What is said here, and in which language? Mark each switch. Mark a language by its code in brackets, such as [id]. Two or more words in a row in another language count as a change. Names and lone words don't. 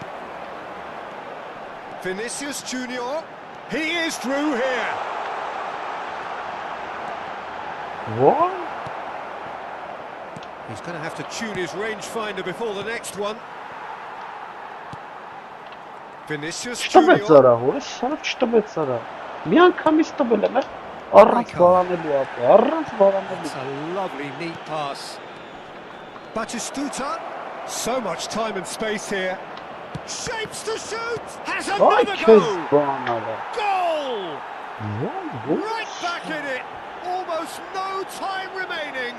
[en] Vinicius Junior, he is through here. What? He's going to have to tune his rangefinder before the next one. Vinicius [hy] Չտվեց Junior. արա, որը սարը չտվեց արա։ Մի անգամից տվել եմ, առանց վարանելու ապա, առանց վարանելու։ [en] It's a lovely, neat pass. Batistuta. So much time and space here. Shapes to shoot. Has another goal. Goal. Right back in it. Almost no time remaining.